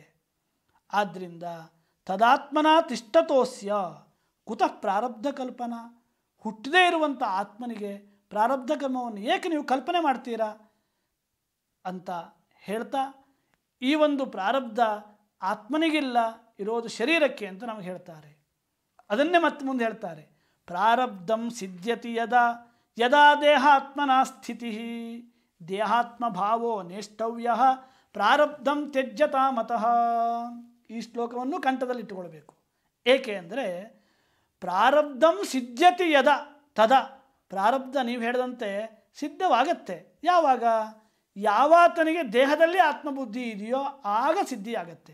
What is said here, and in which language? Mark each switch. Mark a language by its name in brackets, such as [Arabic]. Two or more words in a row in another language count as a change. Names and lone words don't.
[Sanskrit] ಆದ್ದರಿಂದ ತದಾತ್ಮನ ತಿಷ್ಠತೋಸ್ಯ ಕುತಃ ಪ್ರಾರಬ್ಧ ಕಲ್ಪನಾ. [Kannada] ಹುಟ್ಟದೇ ಇರುವಂಥ ಆತ್ಮನಿಗೆ ಪ್ರಾರಬ್ಧ ಕರ್ಮವನ್ನು ಏಕೆ ನೀವು ಕಲ್ಪನೆ ಮಾಡ್ತೀರಾ ಅಂತ ಹೇಳ್ತಾ, ಈ ಒಂದು ಪ್ರಾರಬ್ಧ ಆತ್ಮನಿಗಿಲ್ಲ, ಇರೋದು ಶರೀರಕ್ಕೆ ಅಂತ ನಮಗೆ ಹೇಳ್ತಾರೆ. ಅದನ್ನೇ ಮತ್ತೆ ಮುಂದೆ ಹೇಳ್ತಾರೆ. [Sanskrit] ಪ್ರಾರಬ್ಧಂ ಸಿದ್ಧ್ಯತಿ ಯದಾ ಯದಾ ದೇಹಾತ್ಮನ ಸ್ಥಿತಿ ದೇಹಾತ್ಮ ಭಾವೋ ನೇಷ್ಟವ್ಯ ಪ್ರಾರಬ್ಧಂ ತ್ಯಜ್ಯತಾ ಮತಃ. [Kannada] ಈ ಶ್ಲೋಕವನ್ನು ಕಂಠದಲ್ಲಿಟ್ಟುಕೊಳ್ಬೇಕು. ಏಕೆ ಅಂದರೆ [Sanskrit] ಪ್ರಾರಬ್ಧಂ ಸಿದ್ಧ್ಯತಿ ಯದ ತದ, [Kannada] ಪ್ರಾರಬ್ಧ ನೀವು ಹೇಳಿದಂತೆ ಸಿದ್ಧವಾಗತ್ತೆ. ಯಾವಾಗ? ಯಾವಾತನಿಗೆ ದೇಹದಲ್ಲಿ ಆತ್ಮಬುದ್ಧಿ ಇದೆಯೋ ಆಗ ಸಿದ್ಧಿಯಾಗತ್ತೆ.